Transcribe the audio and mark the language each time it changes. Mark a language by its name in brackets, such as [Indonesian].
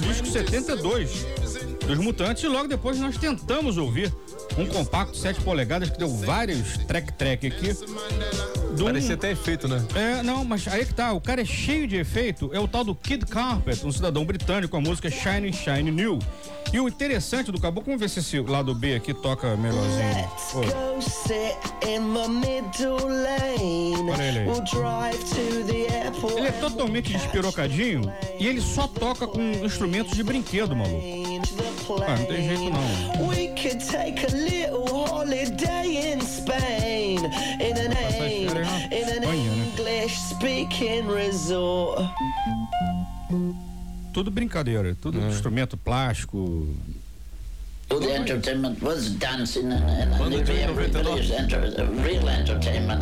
[Portuguese] Disco 72 dos Mutantes. E logo depois nós tentamos ouvir um compacto 7 polegadas que deu vários track-track aqui. Parecia até efeito, né? É, não, mas aí que tá. O cara é cheio de efeito. É o tal do Kid Carpet, um cidadão britânico, a música Shine, Shine New. E o interessante do Caboclo, vamos ver se esse lado B aqui toca melhorzinho. [English] Let's go sit in the middle lane. [Portuguese] Para ele aí. [English] We'll drive to the airport. [Portuguese] Ele é totalmente despirocadinho e ele só toca com instrumentos de brinquedo, maluco. Ah, não tem jeito não. [English] We could take a little holiday in Spain. In an, English speaking resort. [Portuguese] Tudo brincadeira, tudo instrumento plástico. [English] The entertainment was dancing and the everybody's real entertainment.